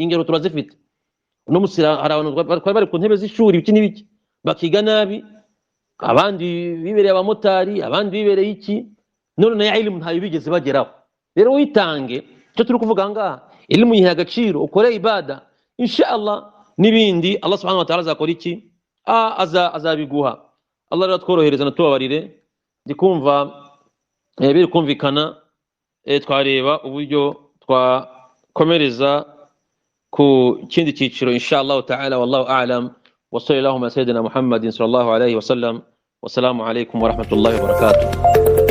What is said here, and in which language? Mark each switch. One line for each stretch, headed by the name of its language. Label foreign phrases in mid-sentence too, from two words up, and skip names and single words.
Kinyarwanda: Ingero turazifite no musira hari abantu bari ku ntebe z'ishuri ibiki n'ibiki bakiga nabi, abandi bibereye abamotari, abandi bibereye iki, none na elimu ntayo bigeze bageraho. Rero witange cyo turi kuvuga ngaha, elimu yiha agaciro, ukore ibada, inshallah nibindi
Arabic: الله سبحانه وتعالى
Kinyarwanda: azakora iki azabiguha. Allah rero tworohereza na tubabarire. Ndikumva biri kumvikana twareba uburyo twakomereza ku kindi cyiciro
Arabic: إن شاء الله تعالى. والله أعلم وصلى الله على سيدنا محمد صلى الله عليه وسلم. والسلام عليكم ورحمة الله وبركاته.